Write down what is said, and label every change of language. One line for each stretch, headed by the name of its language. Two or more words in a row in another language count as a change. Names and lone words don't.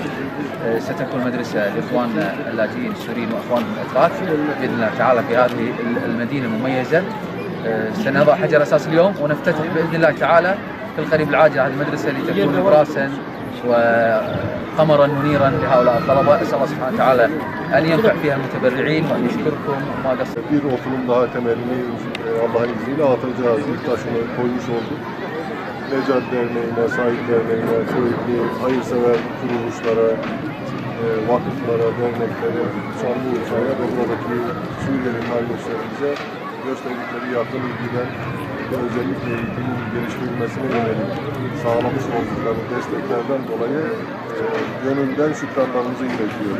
Arabic: ستكون مدرسه لاخواننا اللاجئين السوريين واخواننا الاتراك باذن الله تعالى في هذه المدينه المميزه. سنضع حجر اساس اليوم ونفتتح باذن الله تعالى في القريب العاجل هذه المدرسه لتكون نبراسا وقمرا منيرا لهؤلاء الطلبه. اسال الله سبحانه وتعالى ان ينفع فيها المتبرعين وان يشكركم وما قصرتم.
Turkish: Bir okulun daha temelini Allah'ın izniyle atacağız. İlk taşını koymuş olduk. Necat Derneği'ne, Sahip Derneği'ne, sürekli hayırsever kuruluşlara, vakıflara, derneklere, Şanlıurfa'ya ve buradaki Suriyeli kardeşlerimize gösterdikleri yakın ilgiden ve özellikle eğitimin geliştirilmesine yönelik sağlamış oldukları desteklerden dolayı gönülden şükranlarımızı iletiyoruz.